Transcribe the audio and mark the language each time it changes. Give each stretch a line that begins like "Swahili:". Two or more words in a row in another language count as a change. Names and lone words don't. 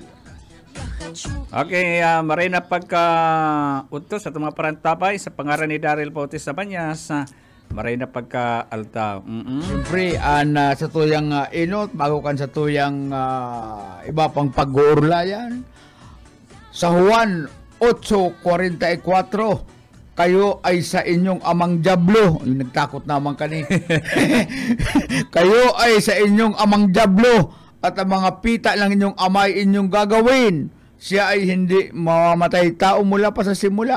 Bikol: Okay, maray na pagka-utos sa mga parantapay sa pangaran ni Daryl Bautista Banyas. Maray na pagka-altaw. Siyempre, sa tuyang inot, bago kan sa tuyang iba pang pag-uurlayan.
Filipino: Sa Juan 8:44, kayo ay sa inyong amang Diablo.
Bikol: Nagtakot naman kani.
Filipino: Kayo ay sa inyong amang Diablo at ang mga pita ng inyong amay inyong gagawin. Siya ay hindi mamamatay tao mula pa sa simula.